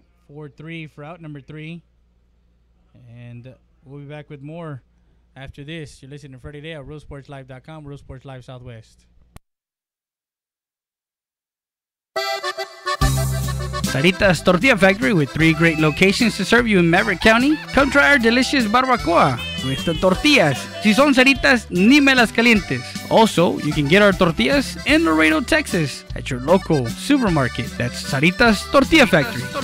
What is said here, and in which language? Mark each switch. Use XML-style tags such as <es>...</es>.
<en>4-3 for out number 3. And we'll be back with more after this. You're listening to Friday Day at RealSportsLive.com, Real Sports Live Southwest. Sarita's Tortilla Factory with 3 great locations to serve you in Maverick County. Come try our delicious barbacoa with the tortillas.</en> <es>Si son Saritas, ni me las calientes.</es> <en>Also, you can get our tortillas in Laredo, Texas at your local supermarket. That's Sarita's Tortilla Factory.</en>